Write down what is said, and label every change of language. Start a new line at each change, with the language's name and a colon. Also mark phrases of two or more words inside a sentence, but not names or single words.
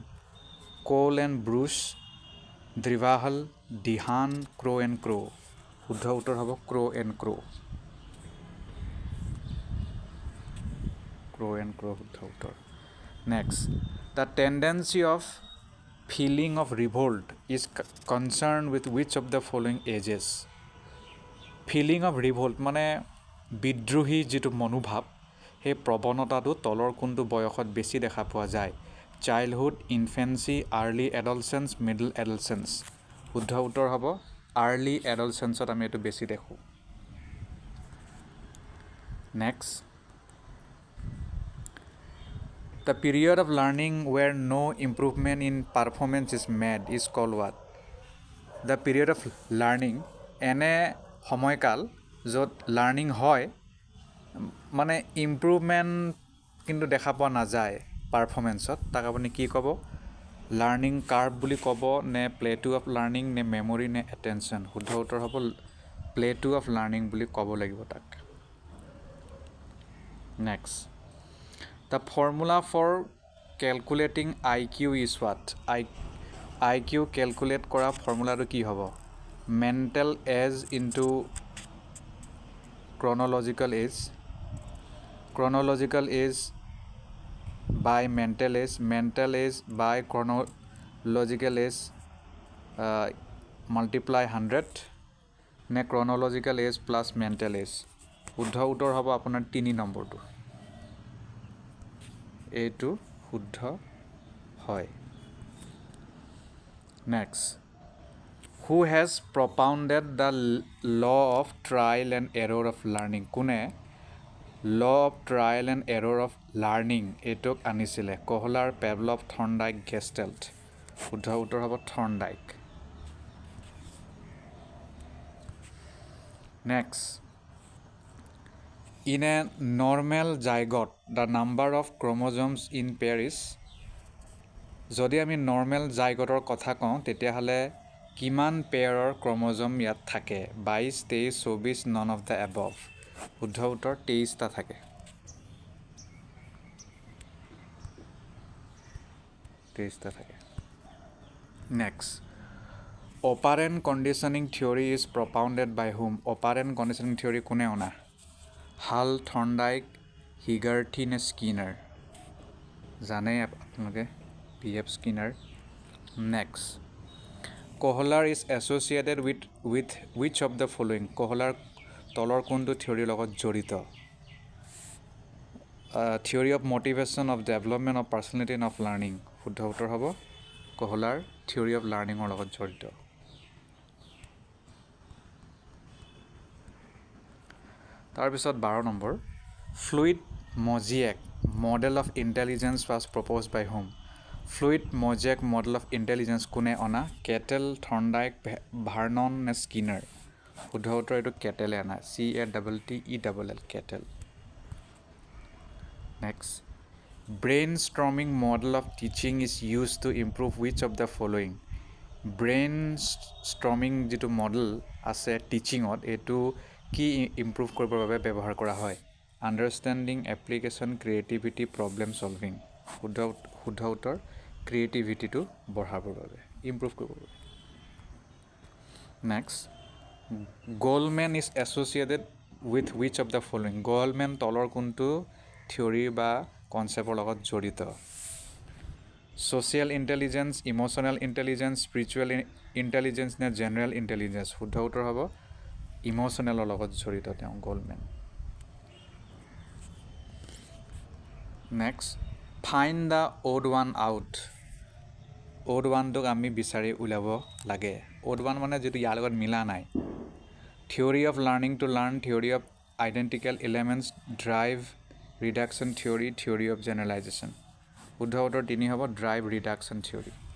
Assamese: কোল এণ্ড ব্ৰুচ, দ্ৰিভাহল, ডিহান, ক্ৰ' এণ্ড ক্ৰ'? শুদ্ধ উত্তৰ হ'ব ক্ৰ' এণ্ড ক্ৰ'। ক্ৰ' এণ্ড ক্ৰ' শুদ্ধ উত্তৰ।
English: Next, the tendency of feeling of revolt is concern with which of the following ages? feeling of revolt
Assamese: মানে বিদ্ৰোহী যিটো মনোভাৱ, সেই প্ৰৱণতাটো তলৰ কোনটো বয়সত বেছি দেখা পোৱা যায়?
English: Childhood, infancy, early adolescence, middle adolescence?
Assamese: শুদ্ধ উত্তৰ হ'ব
English: early adolescence
Assamese: আমি এইটো বেছি দেখোঁ।
English: Next, the period of learning where no improvement in performance is made is called what? the period of learning
Assamese: এনে সময়কাল য'ত লাৰ্ণিং হয় মানে ইম্প্ৰুভমেণ্ট কিন্তু দেখা পোৱা নাযায় পাৰফৰ্মেঞ্চত, তাক আপুনি কি ক'ব?
English: learning curve
Assamese: বুলি ক'ব নে
English: plateau of learning
Assamese: নে মেমৰি নে এটেনশ্যন? শুদ্ধ উত্তৰ হ'ব
English: plateau of learning
Assamese: বুলি ক'ব লাগিব তাক।
English: Next, the formula for calculating IQ is what? IQ calculate
Assamese: কৰা ফৰ্মুলাটো কি হ'ব?
English: mental age into chronological age, chronological age by mental age by chronological age multiply 100 নে chronological age plus mental age?
Assamese: শুদ্ধ উত্তৰ হ'ব আপোনাৰ 3 নম্বৰটো, এইটো শুদ্ধ হয়। নেক্সট,
English: who has propounded the law of trial and error of learning?
Assamese: কোনে
English: law of trial and error of learning
Assamese: এইটোক আনিছিলে? কোহলাৰ, পেভলভ, থৰ্নডাইক, গেষ্টেল্ট? শুদ্ধ উত্তৰ হ'ব থৰ্নডাইক। নেক্সট,
English: in a normal zygote the number of chromosomes in pair is?
Assamese: যদি আমি
English: normal zygote
Assamese: কথা কওঁ তেতিয়াহ'লে কিমান পেয়াৰৰ ক্ৰম'জম ইয়াত থাকে? 22, 23, 24,
English: none of the above?
Assamese: শুদ্ধ উত্তৰ 23টা থাকে।
English: Next, operant conditioning theory is propounded by whom? operant conditioning theory
Assamese: কোনে অনা? হাল, থৰ্নডাইক, হিগাৰ্থি নে স্কিনাৰ? জানেই আপোনালোকে B.F. Skinner.
English: Next, Kohler is associated with which of the following?
Assamese: Kohler তলৰ কোনটো থিয়ৰীৰ লগত জড়িত?
English: Theory of motivation, of development, of personality and of learning?
Assamese: শুদ্ধ উত্তৰ হ'ব Kohler
English: theory of learning
Assamese: লগত জড়িত তাৰপিছত 12 নম্বৰ
English: fluid mosaic model of intelligence was propose by whom fluid mosaic model of intelligence
Assamese: কোনে অনা কেটেল থৰ্ণডাইক ভাৰ্নন নে স্কিনাৰ শুদ্ধ উত্তৰ এইটো কেটেলে অনা CATTEL কেটেল
English: নেক্সট brainstorming model of teaching is used to improve which of the following brainstorming
Assamese: যিটো মডেল আছে টিচিঙত এইটো কি ইমপ্ৰুভ কৰিবৰ বাবে ব্যৱহাৰ কৰা হয়
English: understanding application creativity problem solving
Assamese: শুদ্ধ উত্তৰ ক্ৰিয়েটিভিটিটো বঢ়াবৰ বাবে ইমপ্ৰুভ কৰিবৰ বাবে
English: next Goldman is associated with which of the following
Assamese: গোল্ডমেন তলৰ কোনটো থিয়ৰী বা কনচেপ্টৰ লগত জড়িত
English: social intelligence emotional intelligence spiritual intelligence
Assamese: নে
English: general intelligence
Assamese: শুদ্ধ উত্তৰ হ'ব ইম'চনেলৰ লগত জড়িত তেওঁ গোল্ডমেন
English: next find the odd one out odd one
Assamese: আমি বিচাৰি উলিয়াব লাগে
English: odd one
Assamese: মানে যিটো ইয়াৰ লগত মিলা নাই
English: theory of learning to learn theory of identical elements drive reduction theory theory of generalization
Assamese: শুদ্ধ উত্তৰ 3 হ'ব
English: drive reduction theory